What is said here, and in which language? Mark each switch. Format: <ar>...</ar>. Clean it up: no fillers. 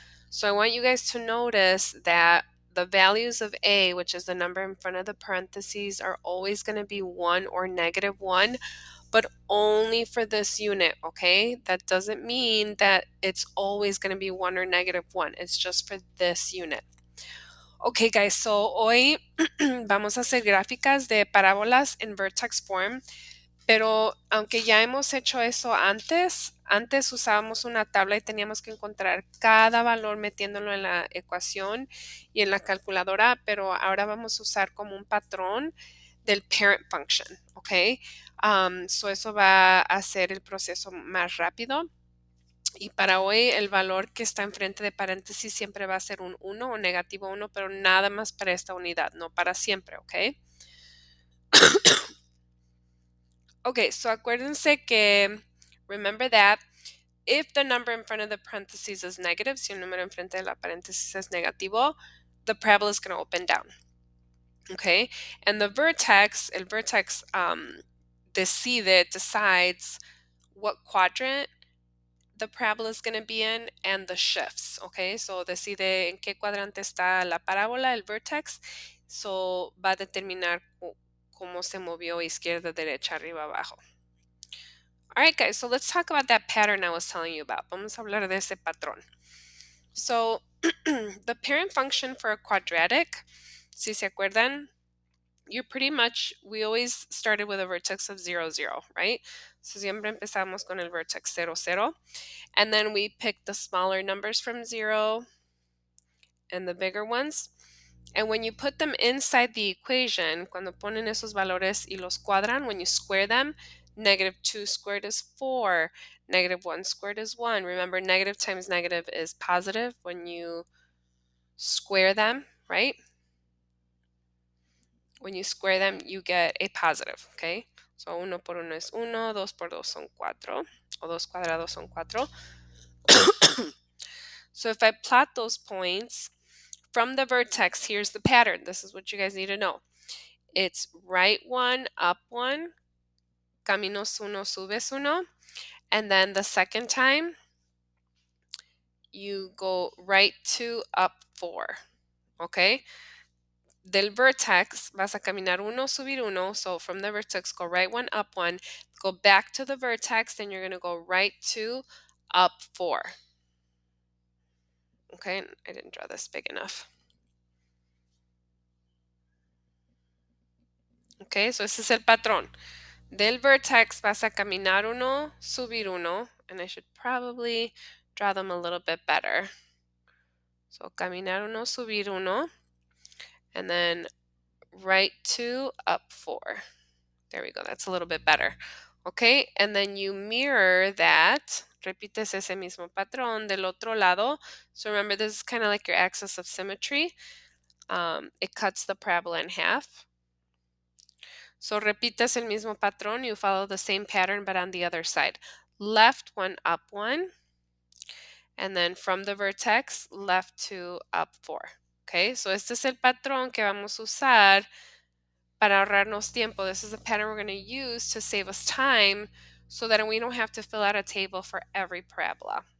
<en>So I want you guys to notice that the values of a, which is the number in front of the parentheses, are always going to be 1 or -1, but only for this unit, okay? That doesn't mean that it's always going to be 1 or -1. It's just for this unit.</en> <es>Okay, guys, so hoy vamos a hacer gráficas de parábolas en vertex form. Pero aunque ya hemos hecho eso antes usábamos una tabla y teníamos que encontrar cada valor metiéndolo en la ecuación y en la calculadora, pero ahora vamos a usar como un patrón del parent function, ¿ok? So eso va a hacer el proceso más rápido. Y para hoy el valor que está enfrente de paréntesis siempre va a ser un 1 o -1, pero nada más para esta unidad, no para siempre, ¿ok? Ok, so acuérdense que,</es> <en>remember that if the number in front of the parentheses is negative,</en> <es>si el número enfrente de la paréntesis es negativo,</es> <en>the parabola is going to open down. Okay, and the vertex, el vertex decides what quadrant the parabola is going to be in and the shifts.</en> <es>Okay, so decide en qué cuadrante está la parábola, el vertex, so va a determinar cómo se movió izquierda, derecha, arriba, abajo.</es> <en>All right, guys, so let's talk about that pattern I was telling you about.</en> <es>Vamos a hablar de ese patrón.</es> <en>So, the parent function for a quadratic,</en> <es>si se acuerdan,</es> <en>we always started with a vertex of 0, 0, right?</en> <es>So, siempre empezamos con el vertex 0, 0.</es> <en>And then we picked the smaller numbers from 0 and the bigger ones. And when you put them inside the equation,</en> <es>cuando ponen esos valores y los cuadran,</es> <en>when you square them, -2 squared is 4, -1 squared is 1. Remember, negative times negative is positive when you square them, right? When you square them, you get a positive, okay?</en> <es>So 1 por 1 es 1, 2 por 2 son 4, o 2 cuadrados son 4.</es> <en>So if I plot those points from the vertex, here's the pattern. This is what you guys need to know. It's right 1, up 1,</en> <es>caminos 1, subes 1,</es> <en>and then the second time you go right 2, up 4, okay?</en> <es>Del vertex vas a caminar 1, subir 1,</es> <en>so from the vertex go right 1, up 1, go back to the vertex, then you're going to go right 2, up 4. Okay, I didn't draw this big enough. Okay, so</en> <es>ese es el patrón. Del vertex vas a caminar 1, subir 1,</es> <en>and I should probably draw them a little bit better. So</en> <es>caminar 1, subir 1,</es> <en>and then right 2, up 4. There we go, that's a little bit better. Okay, and then you mirror that,</en> <es>repites ese mismo patrón del otro lado.</es> <en>So remember, this is kind of like your axis of symmetry. It cuts the parabola in half. So</en> <es>repites el mismo patrón,</es> <en>you follow the same pattern but on the other side. Left 1, up 1, and then from the vertex, left 2, up 4.</en> <es>Okay, so este es el patrón que vamos a usar para ahorrarnos tiempo.</es> <en>This is the pattern we're going to use to save us time so that we don't have to fill out a table for every parabola.</en>